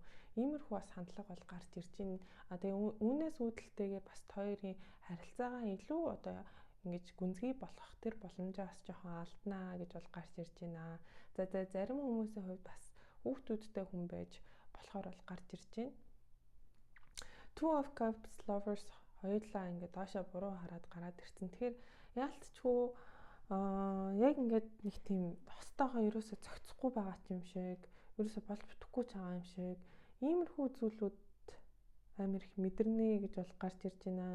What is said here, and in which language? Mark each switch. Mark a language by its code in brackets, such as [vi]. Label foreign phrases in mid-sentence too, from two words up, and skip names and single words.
[mn] Иймэрхүү бас хандлага бол гарч ирж байна. Тэгээ үүнээс үүдэлтэйгээр бас хоёрын харилцаагаа илүү одоо ингэж гүнзгий болгох тэр боломжоо бас жоохон алднаа гэж бол гарч ирж байна. За зарим хүмүүсийн хувьд бас хүүхдүүдтэй хүн байж болохоор бол гарч ирж байна. Two of Cups lovers хоёулаа ингээд доошоо буруу хараад гараад ирсэн. Тэгэхээр яалтчгүй яг ингээд нэг тийм хостойгоо ерөөсө зохицохгүй байгаа юм шиг, ерөөсө болж бүтэхгүй ч байгаа юм шиг, иймэрхүү зүйлүүд амар их мэдэрнэ гэж бол гарч ирж байна.